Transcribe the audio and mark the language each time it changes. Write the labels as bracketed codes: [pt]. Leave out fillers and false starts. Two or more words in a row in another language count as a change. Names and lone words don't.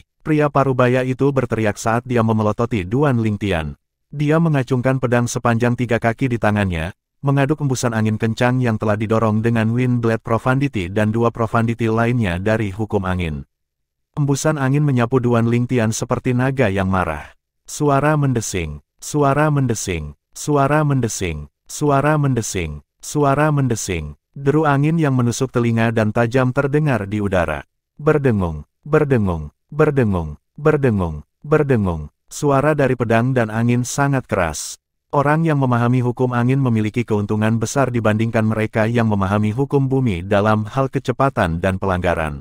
[id] Pria parubaya itu berteriak saat dia memelototi Duan Lingtian. Dia mengacungkan pedang sepanjang 3 kaki di tangannya, mengaduk embusan angin kencang yang telah didorong dengan [en] Wind Blade Profundity [id] dan 2 Profundity lainnya dari hukum angin. Embusan angin menyapu Duan Lingtian seperti naga yang marah. Suara mendesing, suara mendesing, suara mendesing, suara mendesing, suara mendesing. Deru angin yang menusuk telinga dan tajam terdengar di udara. Berdengung, berdengung, berdengung, berdengung, berdengung. Suara dari pedang dan angin sangat keras. Orang yang memahami hukum angin memiliki keuntungan besar dibandingkan mereka yang memahami hukum bumi dalam hal kecepatan dan pelanggaran.